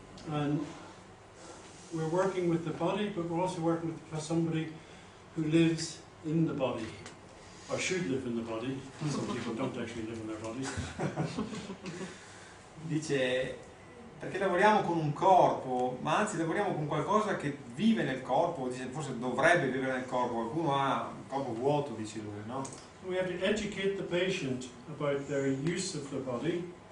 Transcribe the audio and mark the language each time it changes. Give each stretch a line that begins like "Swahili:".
English: And we're working with the body, but we're also working with somebody who lives in the body, or should live in the body. Some people don't actually live in their bodies.
Italian: Dice, perché lavoriamo con un corpo, ma anzi lavoriamo con qualcosa che vive nel corpo, dice, forse dovrebbe vivere nel corpo, qualcuno ha un corpo vuoto, dice lui, no?
English: We have to educate the patient about their use of the body.